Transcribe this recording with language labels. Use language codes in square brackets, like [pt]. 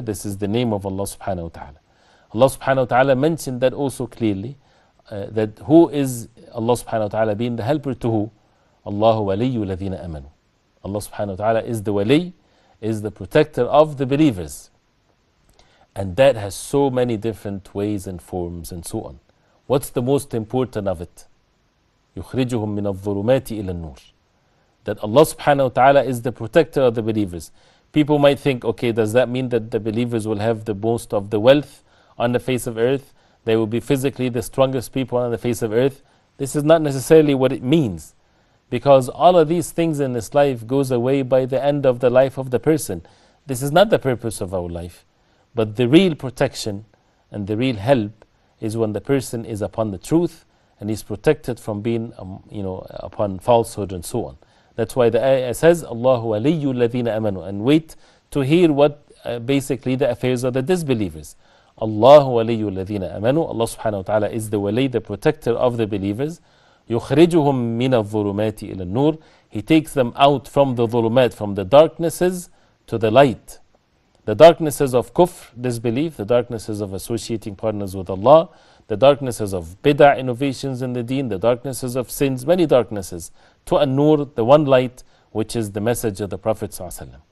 [en] This is the name of Allah subhanahu wa ta'ala. Allah subhanahu wa ta'ala mentioned that also clearly, that who is Allah subhanahu wa ta'ala being the helper to who? [ar] Allahu waliyyu ladhina amanu. [en] Allah subhanahu wa ta'ala is the wali, is the protector of the believers. And that has so many different ways and forms and so on. What's the most important of it? [ar] يخرجهم من الظلمات إلى النور. [en] That Allah subhanahu wa ta'ala is the protector of the believers. People might think, okay, does that mean that the believers will have the most of the wealth on the face of earth? They will be physically the strongest people on the face of earth? This is not necessarily what it means. Because all of these things in this life goes away by the end of the life of the person. This is not the purpose of our life. But the real protection and the real help is when the person is upon the truth and is protected from being upon falsehood and so on. That's why the ayah says, [ar] Allahu waliyyu ladhina amanu. [en] And wait to hear what basically the affairs of the disbelievers. [ar] Allahu waliyyu ladhina amanu. [en] Allah subhanahu wa ta'ala is the wali, the protector of the believers. [ar] يخرجهم من الظلمات إلى النور. [en] He takes them out from the dhulumat, from the darknesses to the light. The darknesses of kufr, disbelief, the darknesses of associating partners with Allah, the darknesses of bid'ah, innovations in the deen, the darknesses of sins, many darknesses, to an-nur, the one light, which is the message of the Prophet ﷺ.